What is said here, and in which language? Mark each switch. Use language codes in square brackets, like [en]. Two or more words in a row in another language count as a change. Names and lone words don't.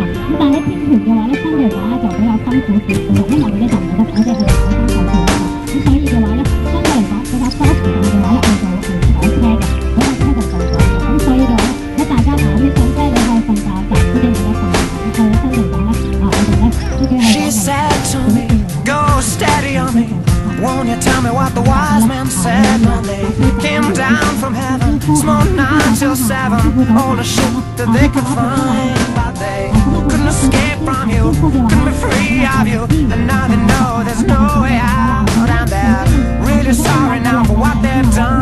[yue] 咁但係1天團嘅話咧，相對嚟講咧就比較辛苦啲嘅，因為我哋咧就唔係得我哋係考生考團啊嘛，咁所以嘅話咧相對嚟講比較多時間嘅話咧，我就坐車嘅，嗰架車就到咗嘅，咁所以嘅話咧，如果大家你上車你可以瞓覺，但係呢啲冇得瞓覺，咁所以相對嚟講咧我哋咧呢啲係講嘅。 [en] Go steady on me. Won't you tell me what the wise men said when they came down from heaven? Smoke 9 till 7, all the shit that they could find. But they couldn't escape from you, couldn't be free of you. And now they know there's no way out. And they're really sorry now for what they've done.